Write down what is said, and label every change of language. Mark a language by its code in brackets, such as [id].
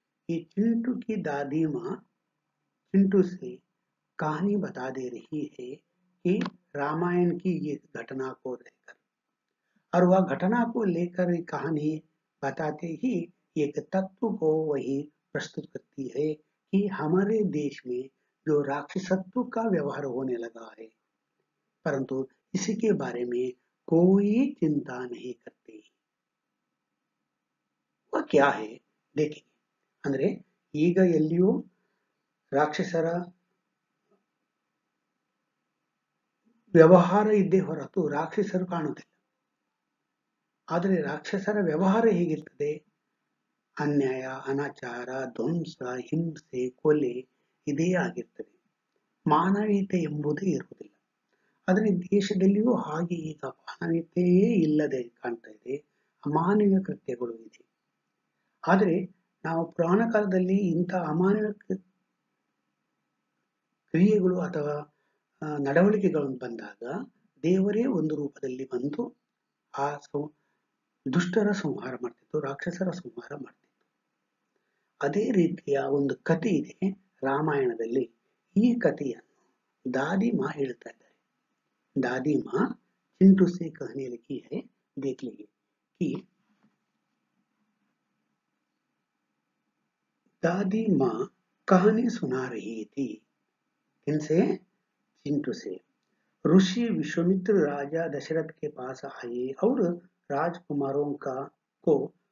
[hi] ये चिंटू की दादी माँ चिंटू से कहानी बता दे रही है कि रामायण की एक घटना को लेकर, और वह घटना को लेकर कहानी बताते ही एक तत्व को वही प्रस्तुत करती है कि हमारे देश में जो राक्षसत्व का व्यवहार होने लगा है, परंतु इसी के बारे में कोई चिंता नहीं करते। वह क्या है देखेंगे। [kn] ಅಂದ್ರೆ ಈಗ ಎಲ್ಲಿಯೂ ರಾಕ್ಷಸರ ವ್ಯವಹಾರ ಇದ್ದೇ ಹೊರತು ರಾಕ್ಷಸರು ಕಾಣುವುದಿಲ್ಲ. ಆದರೆ ರಾಕ್ಷಸರ ವ್ಯವಹಾರ ಹೇಗಿರ್ತದೆ? ಅನ್ಯಾಯ, ಅನಾಚಾರ, ಧ್ವಂಸ, ಹಿಂಸೆ, ಕೊಲೆ ಇದೇ ಆಗಿರ್ತದೆ. ಮಾನವೀಯತೆ ಎಂಬುದೇ ಇರುವುದಿಲ್ಲ. ಆದರೆ ದೇಶದಲ್ಲಿಯೂ ಹಾಗೆ ಈಗ ಮಾನವೀಯತೆಯೇ ಇಲ್ಲದೆ ಕಾಣ್ತಾ ಇದೆ. ಅಮಾನವೀಯ ಕೃತ್ಯಗಳು ಇದೆ. ಆದರೆ ನಾವು ಪುರಾಣ ಕಾಲದಲ್ಲಿ ಇಂಥ ಅಮಾನವೀಯ ಕ್ರಿಯೆಗಳು ಅಥವಾ ನಡವಳಿಕೆಗಳನ್ನು ಬಂದಾಗ ದೇವರೇ ಒಂದು ರೂಪದಲ್ಲಿ ಬಂದು ಆ ದುಷ್ಟರ ಸಂಹಾರ ಮಾಡ್ತಿತ್ತು, ರಾಕ್ಷಸರ ಸಂಹಾರ ಮಾಡ್ತಿತ್ತು. ಅದೇ ರೀತಿಯ ಒಂದು ಕಥೆ ಇದೆ ರಾಮಾಯಣದಲ್ಲಿ. ಈ ಕಥೆಯನ್ನು दादी माँ ಹೇಳ್ತಾ ಇದ್ದಾರೆ. [hi] दादी माँ चिंटू से कहने लगी है, देख लीजिए कि दादी माँ कहानी सुना रही थी। किनसे? चिंटू से। ऋषि विश्वामित्र राजा दशरथ के पास आए और राजकुमारों को